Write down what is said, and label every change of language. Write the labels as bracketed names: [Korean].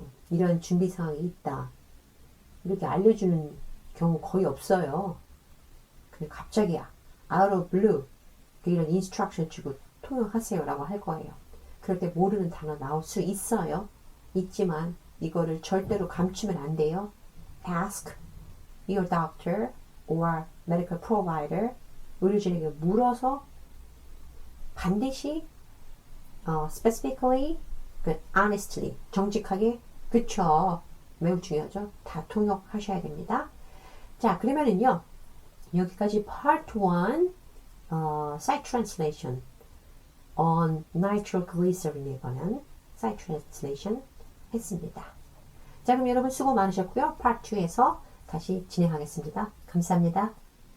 [Korean] 이런 준비 사항이 있다. 이렇게 알려주는 경우 거의 없어요. 근데 갑자기 [English] out of blue [Korean] 이런 instruction 주고 통역하세요 라고 할 거예요. 그럴 때 모르는 단어 나올 수 있어요. 있지만 이거를 절대로 감추면 안 돼요. [English] Ask your doctor or medical provider. [Korean] 의료진에게 물어서 반드시 [English] specifically, honestly, [Korean] 정직하게, 그쵸. 매우 중요하죠. 다 통역하셔야 됩니다. 자, 그러면은요. 여기까지 part 1 site translation on nitroglycerin에 관한 site translation 했습니다. 자, 그럼 여러분 수고 많으셨고요. part 2에서 다시 진행하겠습니다. 감사합니다.